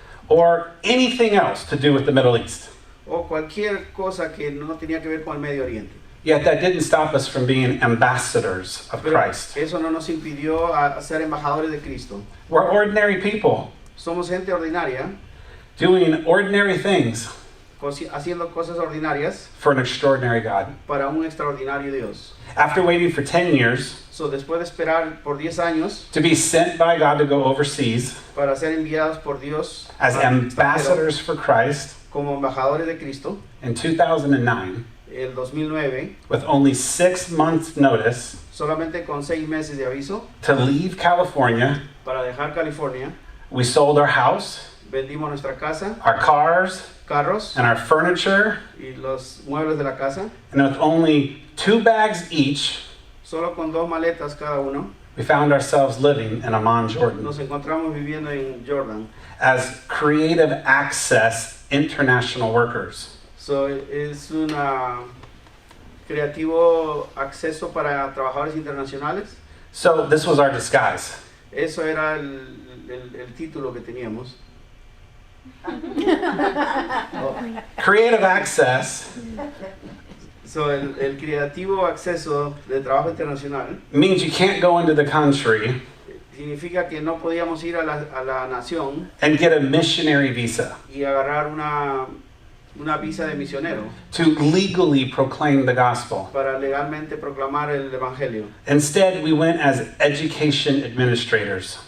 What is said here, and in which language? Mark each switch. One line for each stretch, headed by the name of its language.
English: or anything else to do with the Middle East.
Spanish: o cualquier cosa que no tenía que ver con el Medio Oriente.
English: Yet that didn't stop us from being ambassadors of
Spanish: Pero
English: Christ.
Spanish: eso no nos impidió a ser embajadores de Cristo.
English: We're ordinary people
Spanish: Somos gente ordinaria,
English: doing ordinary things
Spanish: haciendo cosas ordinarias
English: for an extraordinary God.
Spanish: para un extraordinario Dios.
English: After waiting for 10 years
Spanish: Después de esperar por 10 años
English: to be sent by God to go overseas
Spanish: para ser enviados por Dios
English: as
Spanish: al extranjero
English: ambassadors for Christ
Spanish: como embajadores de Cristo,
English: in 2009,
Spanish: el 2009,
English: with only 6 months' notice
Spanish: solamente con 6 meses de aviso,
English: to leave California,
Spanish: para dejar California,
English: we sold our house,
Spanish: vendimos nuestra casa,
English: our cars,
Spanish: carros
English: and our furniture,
Spanish: y los muebles de la casa,
English: and with only 2 bags each,
Spanish: solo con 2 maletas cada uno,
English: we found ourselves living in Amman, Jordan,
Spanish: nos encontramos viviendo en Jordan.
English: as creative access international workers.
Spanish: Es un creativo acceso para trabajadores internacionales.
English: So this was our disguise.
Spanish: Eso era el título que teníamos.
English: Creative access
Spanish: El creativo acceso de trabajo internacional
English: means you can't go into the country
Spanish: significa que no podíamos ir a la nación
English: and get a missionary visa
Spanish: y agarrar una visa de misionero
English: to legally proclaim the gospel.
Spanish: para legalmente proclamar el evangelio.
English: Instead, we went as education administrators.